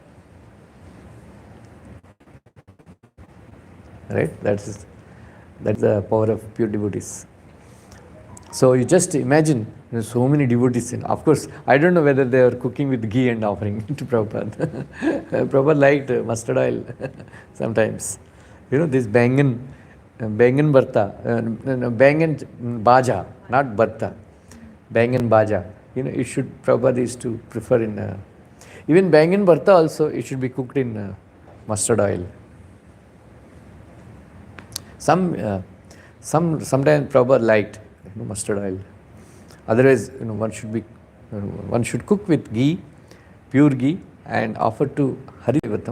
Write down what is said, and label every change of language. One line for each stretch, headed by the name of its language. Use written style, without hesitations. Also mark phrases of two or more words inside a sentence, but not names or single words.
English: Right? That's the power of pure devotees. So you just imagine, so many devotees. Of course, I don't know whether they are cooking with ghee and offering to Prabhupada. Prabhupada liked mustard oil sometimes. This bangan barta, bangan baja, not barta, bangan baja. It should, Prabhupada is to prefer in, even bangan barta also, it should be cooked in mustard oil. Sometimes Prabhupada liked mustard oil. Otherwise, one should cook with ghee, pure ghee, and offer to Harivatam.